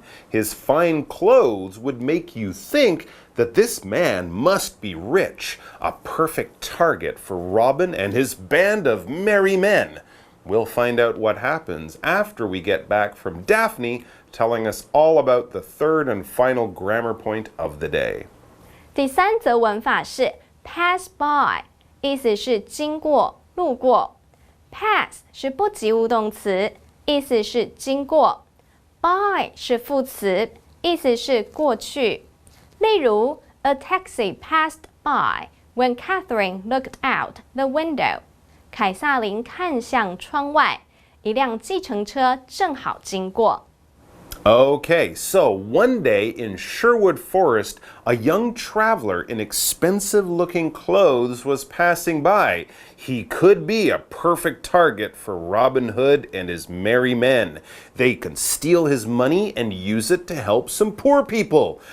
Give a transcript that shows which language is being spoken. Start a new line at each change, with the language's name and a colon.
English: His fine clothes would make you think that this man must be rich, a perfect target for Robin and his band of merry men. We'll find out what happens after we get back from Daphne telling us all about the third and final grammar point of the day.
Chinese: 第三则文法是 pass by， 意思是经过、路过。 pass 是不及物动词，意思是经过。 by 是副词，意思是过去。
English: 例如 ，A taxi passed by when Catherine looked out the window。
Chinese: 凯撒琳看向窗外，一辆计程车正好经过。
English: Okay, so one day in Sherwood Forest, a young traveler in expensive-looking clothes was passing by. He could be a perfect target for Robin Hood and his merry men. They can steal his money and use it to help some poor people.